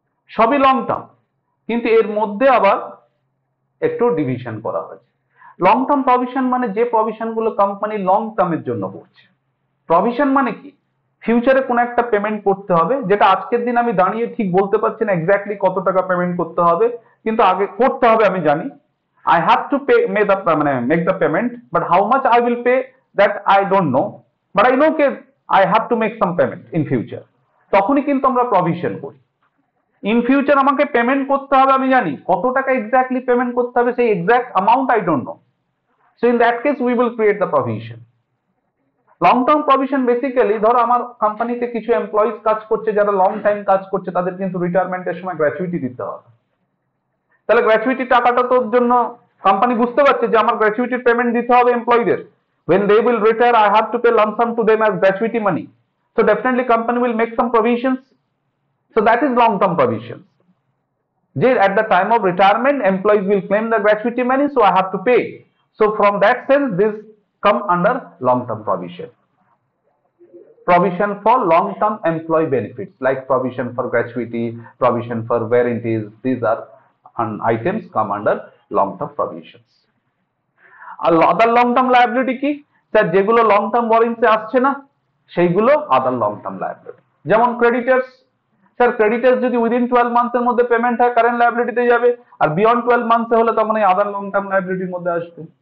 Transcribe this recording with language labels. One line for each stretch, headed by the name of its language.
Bangla: সবই long term, কিন্তু এর মধ্যে আবার একটু ডিভিশন করা হয়েছে। লং টার্ম প্রভিশন মানে যে প্রভিশন গুলো কোম্পানি লং টার্মের জন্য করছে। প্রভিশন মানে কি, ফিউচারে কোনো একটা পেমেন্ট করতে হবে, যেটা আজকের দিন আমি দাঁড়িয়ে ঠিক বলতে পারছি না এক্স্যাক্টলি কত টাকা পেমেন্ট করতে হবে, কিন্তু আগে করতে হবে আমি জানি।
English: I have to pay, make the payment, but how much I will pay that I don't know, but I know that I have to make some payment in future.
Bangla: তখনই কিন্তু আমরা প্রভিশন করি। ইন ফিউচার আমাকে payment করতে হবে, আমি জানি কত টাকা এক্স্যাক্টলি পেমেন্ট করতে হবে, সেই exact amount
English: I don't know, so in that case we will create the provision.
Bangla: Long term provision basically, ধরো আমার কোম্পানিতে কিছু এমপ্লয়িজ কাজ করছে যারা লং টাইম কাজ করছে, তাদের কিন্তু রিটায়ারমেন্টের সময় গ্র্যাচুইটি দিতে হবে। তাহলে গ্র্যাচুইটি টাকাটা তোর জন্য কোম্পানি বুঝতে পারছে যে আমার গ্র্যাচুইটির পেমেন্ট দিতে হবে এমপ্লয়ীদের।
English: when they will retire I have to pay lump sum to them as gratuity money, so definitely company will make some provisions, so that is long term provisions.
Bangla: যে
English: at the time of retirement employees will claim the gratuity money, so I have to pay, so from that sense this come under long term provision. Provision for long term employee benefits like provision for gratuity, provision for warranties, these are items come under long term provisions.
Bangla: আর other long term liability কি sir, যেগুলো long term warranty আসছে না সেইগুলো আদার long term liability. যেমন creditors, sir creditors যদি within 12 মান্থের মধ্যে payment হয় current লায়াবিলিটিতে যাবে, আর বিয়ন্ড 12 মান্থে হলে তখন এই আদার লং টার্ম লায়াবিলিটির মধ্যে আসবে।